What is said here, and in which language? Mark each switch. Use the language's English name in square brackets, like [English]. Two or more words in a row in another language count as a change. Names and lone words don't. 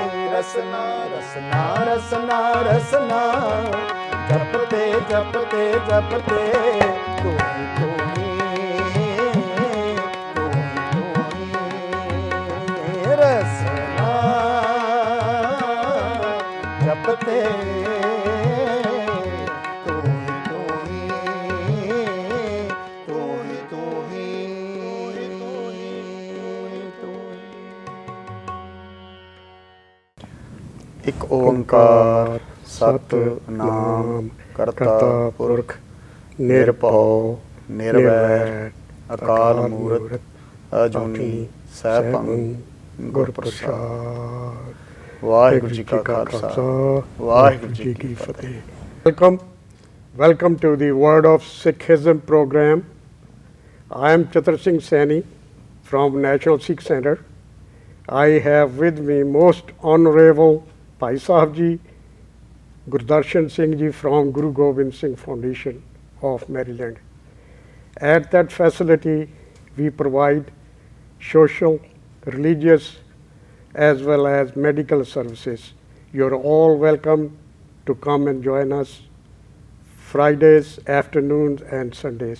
[Punjabi] ਰਸਨਾ ਰਸਨਾ ਰਸਨਾ ਰਸਨਾ, ਜਪਤੇ ਜਪਤੇ ਜਪਤੇ ਤੂ ਹੀ ਤੂ ਹੀ ਤੂ ਹੀ ਰਸਨਾ, ਜਪਤੇ ਤੂ ਹੀ ਤੂ ਹੀ ਤੂ ਹੀ ਤੂ ਹੀ ਤੂ ਹੀ। ਇਕ ਓਅੰਕਾਰ ਸਤਿਨਾਮੁ ਕਰਤਾ ਪੁਰਖੁ ਨਿਰਭਉ ਨਿਰਵੈਰੁ ਅਕਾਲ ਮੂਰਤਿ ਅਜੂਨੀ ਸੈਭੰ ਗੁਰ ਪ੍ਰਸਾਦਿ। ਵਾਹਿਗੁਰੂ ਜੀ ਕਾ ਖਾਲਸਾ, ਵਾਹਿਗੁਰੂ ਜੀ ਕੀ ਫਤਿਹ। [English] Welcome to the Word of Sikhism program. I am Chitra Singh Saini from National Sikh Center. I have with me most honorable Bhai Sahib ji, Gurdarshan Singh ji from Guru Gobind Singh Foundation of Maryland. At that facility, we provide social, religious, as well as medical services. You're all welcome to come and join us Fridays, afternoons, and Sundays.